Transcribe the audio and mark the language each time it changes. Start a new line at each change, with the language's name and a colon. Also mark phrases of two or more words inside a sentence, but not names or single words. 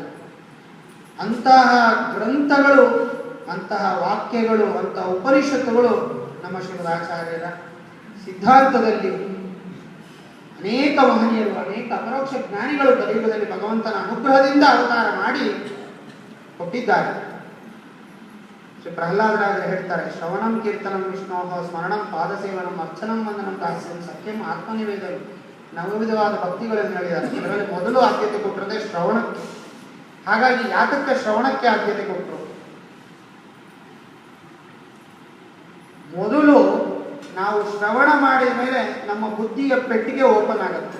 Kannada: ಅಂತಹ ಗ್ರಂಥಗಳು, ಅಂತಹ ವಾಕ್ಯಗಳು, ಅಂತಹ ಉಪನಿಷತ್ತುಗಳು ನಮ್ಮ ಶ್ರೀಮದ್ ಆಚಾರ್ಯರ ಸಿದ್ಧಾಂತದಲ್ಲಿ ಅನೇಕ ಮಹನೀಯರು, ಅನೇಕ ಅಪರೋಕ್ಷ ಜ್ಞಾನಿಗಳು ಕಲಿಯುಗದಲ್ಲಿ ಭಗವಂತನ ಅನುಗ್ರಹದಿಂದ ಅವತಾರ ಮಾಡಿ ಕೊಟ್ಟಿದ್ದಾರೆ. ಶ್ರೀ ಪ್ರಹ್ಲಾದರಾಜರು ಹೇಳ್ತಾರೆ,
Sanskrit: ಶ್ರವಣಂ ಕೀರ್ತನಂ ವಿಷ್ಣೋಹ ಸ್ಮರಣಂ ಪಾದಸೇವನಂ ಅರ್ಚನಂ ವಂದನಂ ದಾಸ್ಯಂ ಸತ್ಯಂ ಆತ್ಮನಿವೇದನಂ,
Kannada: ನವವಿಧವಾದ ಭಕ್ತಿಗಳನ್ನು ಹೇಳಿದ್ದಾರೆ. ಇದರಲ್ಲಿ ಮೊದಲು ಆದ್ಯತೆ ಕೊಟ್ಟಿರೋದೇ ಶ್ರವಣಕ್ಕೆ. ಹಾಗಾಗಿ ಯಾತಕ್ಕೆ ಶ್ರವಣಕ್ಕೆ ಆದ್ಯತೆ ಕೊಟ್ಟರು? ಮೊದಲು ನಾವು ಶ್ರವಣ ಮಾಡಿದ ಮೇಲೆ ನಮ್ಮ ಬುದ್ಧಿಯ ಪೆಟ್ಟಿಗೆ ಓಪನ್ ಆಗುತ್ತೆ.